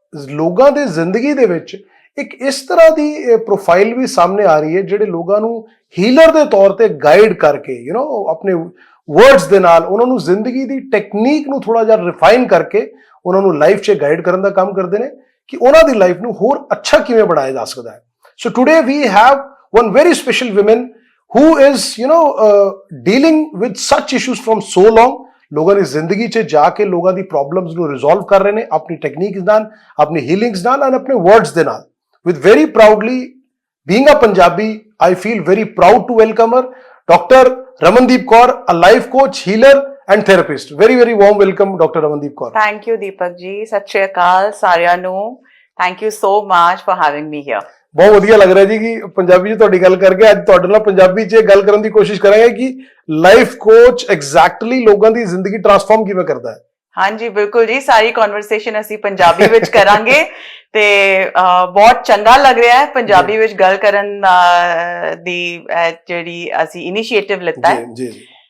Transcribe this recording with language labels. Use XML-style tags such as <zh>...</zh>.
<pa>ਲੋਕਾਂ ਦੇ ਜ਼ਿੰਦਗੀ ਦੇ ਵਿੱਚ ਇੱਕ ਇਸ ਤਰ੍ਹਾਂ ਦੀ ਪ੍ਰੋਫਾਈਲ ਵੀ ਸਾਹਮਣੇ ਆ ਰਹੀ ਹੈ ਜਿਹੜੇ ਲੋਕਾਂ ਨੂੰ ਹੀਲਰ ਦੇ ਤੌਰ ਤੇ ਗਾਈਡ ਕਰਕੇ, ਯੂ نو ਆਪਣੇ ਵਰਡਸ ਦੇ ਨਾਲ ਉਹਨਾਂ ਨੂੰ ਜ਼ਿੰਦਗੀ ਦੀ ਟੈਕਨੀਕ ਨੂੰ ਥੋੜਾ ਜਿਹਾ ਰਿਫਾਈਨ ਕਰਕੇ ਉਹਨਾਂ ਨੂੰ ਲਾਈਫ 'ਚ ਗਾਈਡ ਕਰਨ ਦਾ ਕੰਮ ਕਰਦੇ ਨੇ ਕਿ ਉਹਨਾਂ ਦੀ ਲਾਈਫ ਨੂੰ ਹੋਰ ਅੱਛਾ ਕਿਵੇਂ ਬਣਾਇਆ ਜਾ ਸਕਦਾ ਹੈ।</pa> <en>so today we have one very special women who is dealing with such issues from so long,</en> <pa>ਲੋਕਾਂ ਦੀ ਜ਼ਿੰਦਗੀ 'ਚ ਜਾ ਕੇ ਲੋਕਾਂ ਦੀ ਪ੍ਰੋਬਲਮਸ ਨੂੰ ਰਿਜ਼ੋਲਵ ਕਰ ਰਹੇ ਨੇ ਆਪਣੀ ਟੈਕਨੀਕਸ ਨਾਲ, ਆਪਣੀ ਹੀਲਿੰਗਸ ਨਾਲ ਐਂਡ ਆਪਣੇ ਵਰਡਸ ਦੇ ਨਾਲ।</pa> <en>with very proudly, being a Punjabi, I feel very proud to welcome her, Dr. Ramandeep Kaur, a life coach, healer and therapist. Very very warm welcome, Dr. Ramandeep Kaur. Thank you Deepak ji,</en> <pa>ਸਤਿ ਸ਼੍ਰੀ ਅਕਾਲ ਸਾਰਿਆਂ ਨੂੰ।</pa> <en>Thank you so much for having me here.</en> <pa>ਬਹੁਤ ਵਧੀਆ ਲੱਗ ਰਿਹਾ ਜੀ ਕਿ ਪੰਜਾਬੀ 'ਚ ਤੁਹਾਡੀ ਗੱਲ ਕਰਕੇ। ਅੱਜ ਤੁਹਾਡੇ ਨਾਲ ਪੰਜਾਬੀ 'ਚ ਗੱਲ ਕਰਨ ਦੀ ਕੋਸ਼ਿਸ਼ ਕਰਾਂਗੇ ਕਿ ਲਾਈਫ ਕੋਚ ਐਗਜ਼ੈਕਟਲੀ ਲੋਕਾਂ ਦੀ ਜ਼ਿੰਦਗੀ ਟਰਾਂਸਫਾਰਮ ਕਿਵੇਂ ਕਰਦਾ ਹੈ। ਹਾਂਜੀ ਬਿਲਕੁਲ ਜੀ, ਸਾਰੀ ਕਨਵਰਸੇਸ਼ਨ ਅਸੀਂ ਪੰਜਾਬੀ ਵਿੱਚ ਕਰਾਂਗੇ ਤੇ ਬਹੁਤ ਚੰਗਾ ਲੱਗ ਰਿਹਾ ਹੈ ਪੰਜਾਬੀ ਵਿੱਚ ਗੱਲ ਕਰਨ ਦੀ ਜਿਹੜੀ ਅਸੀਂ ਇਨੀਸ਼ੀਏਟਿਵ ਲਿੱਤਾ ਹੈ। ਜੀ ਜੀ।</pa>